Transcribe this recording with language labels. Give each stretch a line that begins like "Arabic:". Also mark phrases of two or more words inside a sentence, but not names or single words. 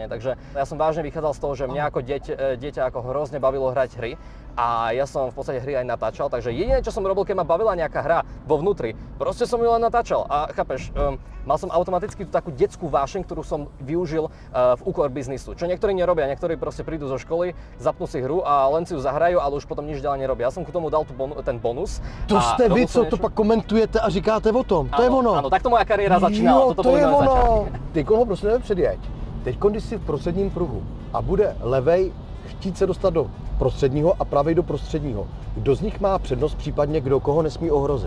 Slovak: Takže ja som vážne vychádzal z toho, že mňa ako dieťa ako hrozne bavilo hrať hry a ja som v podstate hry aj natáčal, takže jediné, čo som robil, keď ma bavila nejaká hra vo vnútri, proste som ju len natáčal a chápeš, mal som automaticky tú takú detskú vášeň, ktorú som využil v úkor biznisu, čo niektorí nerobia, niektorí proste prídu zo školy, zapnú si hru a len si ju zahrajú, ale už potom nič ďalej nerobia. Ja som k tomu dal ten bonus.
Czech: To jste vy, co to pak komentujete a říkáte o tom, to je ono.
Slovak: Áno, takto moja kariéra začínala.
Czech: Jo, to je ono. Ty koho prostě nepředjeď. Teď, když jsi v prostředním pruhu a bude levej chtít se dostat do prostředního a pravej do prostředního, kdo z nich má přednost, případně kdo koho nesmí ohrozit?